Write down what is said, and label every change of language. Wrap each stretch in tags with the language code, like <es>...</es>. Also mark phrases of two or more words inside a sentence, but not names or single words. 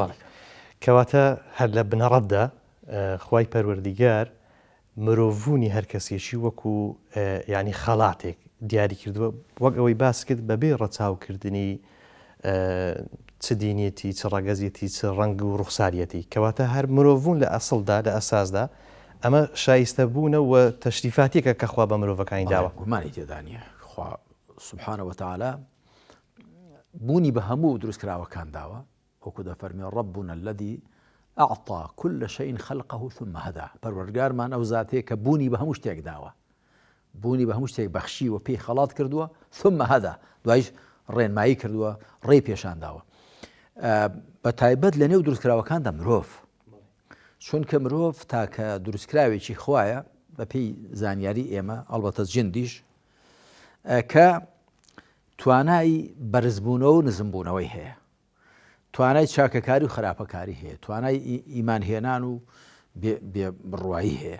<ckb>کەواتە هەر لە بنەڕەتدا خوای پەروەردیگار مرۆڤوونی هەر کەسێکی وەکو ینی خەڵاتێک دیاری کردووە، وەک ئەوەی باس کرد بەبێ ڕەچاوکردنی چ دینیەتی، چ ڕەگەزیەتی، چ ڕەنگ و ڕوخساریەتی. کەواتە هەر مرۆڤوون لە ئەسڵدا لە ئەساسدا ئەمە شایستە بوونە و تەشریفاتێکە کە خوا بە مرۆڤەکانی داوە. گومانی تێدا نییە. خوا</ckb> <ar>سوبحانه وتعالى</ar> <ckb>بوونی بە هەموو دروستکراوەکان داوە، وەکو دەفەرمێ</ckb> <ar>ربنا الذي أعطى كل شيء خلقه ثم هدى.</ar> <ckb>پەروەردگارمان ئەو زاتەیە کە بوونی بە هەموو شتێک داوە، بوونی بە هەموو شتێک بەخشی و پێی خەڵات کردووە،</ckb> <ar>ثم هدى،</ar> <ckb>دوایش ڕێنمایی کردووە، ڕێی پێشان داوە. بە تایبەت لە نێو دروستکراوەکاندا مرۆڤ، چونکە مرۆڤ تاکە دروستکراوێکی خوایە بە پێی زانیاری ئێمە، ئەڵبەتە جندیش، کە توانای بەرزبوونەوە و نزمبوونەوەی هەیە، توانای چاکەکاری و خراپەکاری هەیە، توانای ئیمان هێنان و بڕوایی هەیە.</ckb>